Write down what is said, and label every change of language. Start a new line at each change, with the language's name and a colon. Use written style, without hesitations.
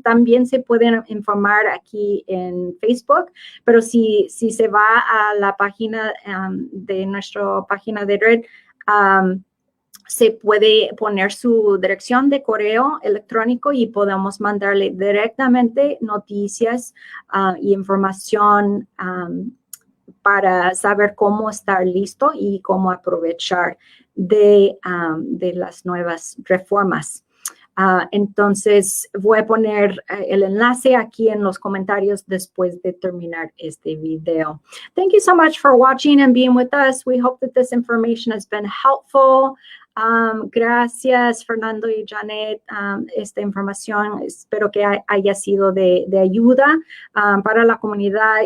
Spanish: También se pueden informar aquí en Facebook, pero si se va a la página de nuestra página de red, se puede poner su dirección de correo electrónico y podemos mandarle directamente noticias y información para saber cómo estar listo y cómo aprovechar de las nuevas reformas. Entonces, voy a poner el enlace aquí en los comentarios después de terminar este video.
English: Thank you so much for watching and being with us. We hope that this information has been helpful.
Spanish: Gracias, Fernando y Janet. Esta información espero que haya sido de ayuda para la comunidad.